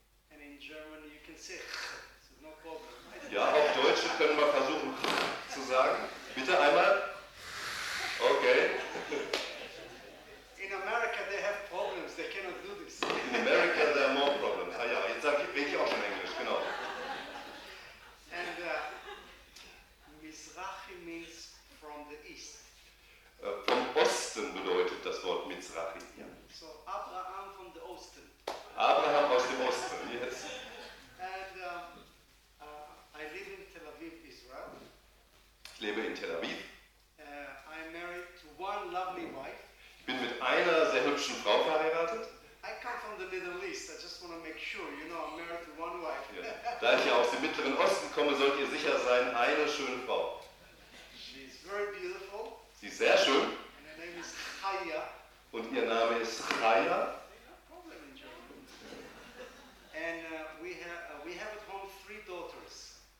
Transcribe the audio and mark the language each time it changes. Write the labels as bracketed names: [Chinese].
[English] And in German you can say ch, so no problem. [German] Ja, auf Deutsch können wir versuchen zu sagen. Bitte einmal. Okay. [English] In America they have problems, they cannot do this. In America there are more problems. [German] Ah ja, jetzt sag ich, auch schon Englisch, genau. [English] And Mizrahi means from the east. [German] Vom Osten bedeutet das Wort Mizrahi. [English] Yeah. So Abraham from the Osten. [German] Abraham aus dem Osten, yes. [English] And I live in Tel Aviv, Israel. [German] Ich lebe in Tel Aviv. [English] I'm married to one lovely wife. [German] Ich bin mit einer sehr hübschen Frau verheiratet. [English] I come from the Middle East. I just want to make sure, you know, I'm married to one wife. [German] Ja. Da ich ja aus dem Mittleren Osten komme, sollt ihr sicher sein, eine schöne Frau. [English] She's very beautiful. [German] Sie ist sehr schön. [English] And her name is Chaya. [German] Und ihr Name ist Chaya. [English] And we have at home three daughters.